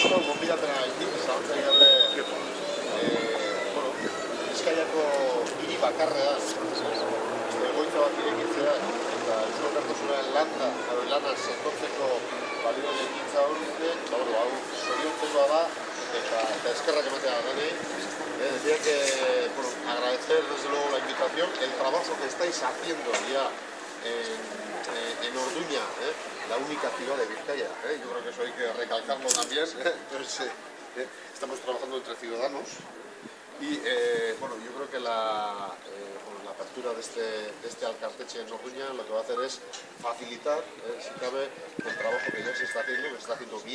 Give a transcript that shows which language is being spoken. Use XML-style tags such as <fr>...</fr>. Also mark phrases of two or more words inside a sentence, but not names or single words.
<eu>gonbidapenak egin, zalantzai gabe, Bizkaiako hiri bakarrean egoitza bat irekitzea eta Eusko Alkartasunaren lana sendotzeko balio ekintza hori hau zoriontzekoa da eta eskerrak ematea denei.</eu> <es>Decía que agradecer desde luego la invitación, el trabajo que estáis haciendo ya en Orduña, la única ciudad de Vizcaya. Yo creo que eso hay que recalcarlo también. Entonces, estamos trabajando entre ciudadanos y bueno, yo creo que la apertura de este Alkartetxe en Orduña lo que va a hacer es facilitar, si cabe, el trabajo que ya se está haciendo, que se está haciendo bien.</es>